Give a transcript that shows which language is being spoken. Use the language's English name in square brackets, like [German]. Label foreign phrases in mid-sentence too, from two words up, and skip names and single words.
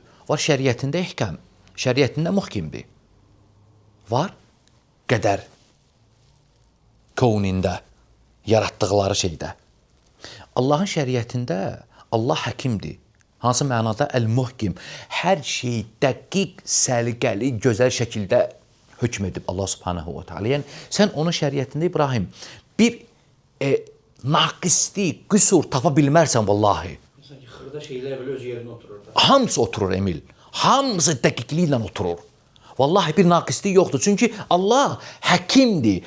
[Azerbaijani] Var şəriətində ihkam, şəriətində muhkimdir. Var qədər kownində, yaratdıqları şeydə. Allahın şəriətində Allah həkimdir. Hansı mənada? Əl-muhkim. Hər şeyi dəqiq, səliqəli, gözəl şəkildə hökm edib Allah [Arabic] سبحانه وتعالى. [Azerbaijani] Yəni, sən onun şəriətində İbrahim bir naqislik, qüsur tapa bilmərsən vallahi. Sanki xırda şeylər belə öz yerinə oturur da. Hamısı oturur Emil. Hamısı dəqiqliklə oturur. Vallahi bir naqislik yoxdur. Çünki Allah həkimdir.